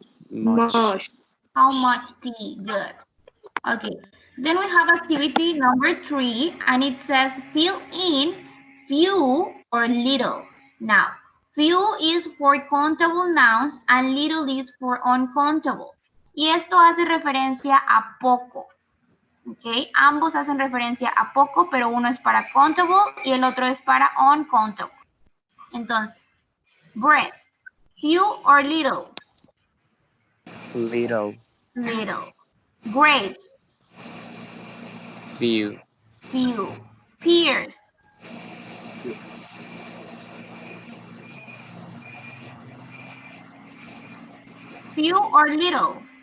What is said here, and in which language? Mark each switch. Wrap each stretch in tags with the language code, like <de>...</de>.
<en>Much. How much tea? Good. Okay. Then we have activity number 3, and it says fill in few or little. Now, few is for countable nouns and little is for uncountable.</en> <es>Y esto hace referencia a poco. Okay, ambos hacen referencia a poco, pero uno es para countable y el otro es para uncountable. Entonces, bread, few or little?</es> <en>Little. Little. Grapes, Few. few. Pears, few or little?</en>